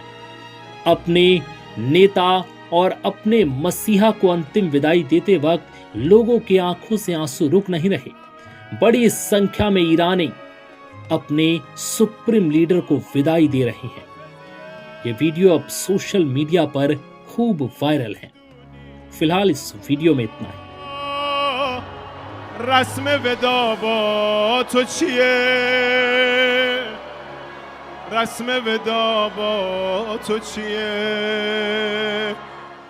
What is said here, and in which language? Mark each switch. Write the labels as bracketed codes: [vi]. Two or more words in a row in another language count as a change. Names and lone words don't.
[hi] अपने नेता और अपने मसीहा को अंतिम विदाई देते वक्त लोगों की आंखों से आंसू रुक नहीं रहे। बड़ी संख्या में ईरानी अपने [en] supreme leader [hi] को विदाई दे रहे हैं। ये वीडियो अब [en] social media [hi] पर खूब वायरल है। फिलहाल इस वीडियो में इतना ही। [fa] رسم ودا با تو چیه رسم ودا با تو چیه